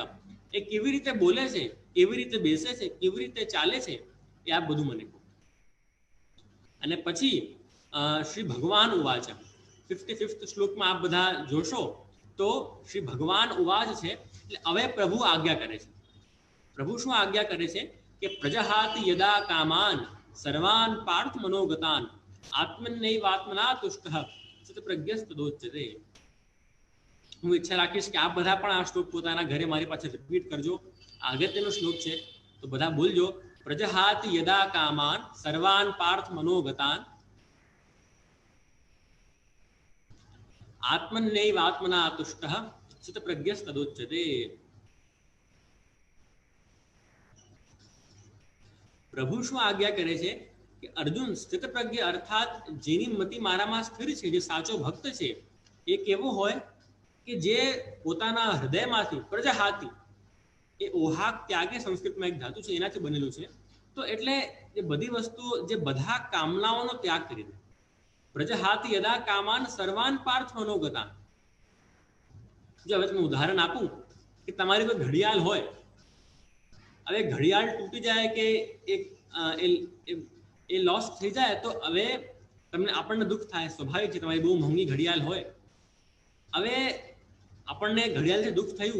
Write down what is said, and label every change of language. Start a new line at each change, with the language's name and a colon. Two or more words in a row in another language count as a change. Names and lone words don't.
Gujarati: એ કેવી રીતે બોલે છે, કેવી રીતે બેસે છે, કેવી રીતે ચાલે છે, એ આપ બધું મને કહો. અને પછી શ્રી ભગવાન ઉવાચ, 55th શ્લોકમાં આપ બધા જોશો તો શ્રી ભગવાન ઉવાચ છે. એટલે હવે પ્રભુ આજ્ઞા કરે છે. પ્રભુ શું આજ્ઞા કરે છે કે
Sanskrit: प्रजहाति यदा कामान सर्वान पार्थ मनोगतान आत्मनैवात्मना तुष्टः स्थितप्रज्ञस्तदोच्यते.
Gujarati: હું ઈચ્છા રાખીશ કે આપ બધા પણ આ શ્લોક પોતાના ઘરે મારી પાસે રિપીટ કરજો. અગત્યનો શ્લોક છે તો બધા બોલજો.
Sanskrit: प्रजहाति यदा कामान सर्वान पार्थ मनोगतान आत्मनैवात्मना तुष्टः स्थितप्रज्ञस्तदोच्यते.
Gujarati: પ્રભુ શું આજ્ઞા કરે છે કે અર્જુન સ્થિતપ્રજ્ઞ અર્થાત જેની મતિ મારામાં સ્થિર છે, જે સાચો ભક્ત છે, એ કેવો હોય કે જે પોતાના હૃદયમાંથી પ્રજહાતિ, એ ઓહાક ત્યાગે સંસ્કૃતમાં એક ધાતુ છે એનાથી બનેલું છે. તો એટલે એ બધી વસ્તુઓ, જે બધા કામનાઓનો ત્યાગ કરી દે.
Sanskrit: प्रजहाति यदा कामान सर्वान पार्थ मनोगतान.
Gujarati: જો હવે તમે ઉદાહરણ આપું કે તમારી કોઈ ઘડિયાળ હોય, હવે ઘડિયાળ તૂટી જાય કે એ લોસ થઈ જાય તો હવે તમને આપણને દુઃખ થાય, સ્વાભાવિક છે. તમારી બહુ મોંઘી ઘડિયાળ હોય, હવે આપણને ઘડિયાળથી દુઃખ થયું.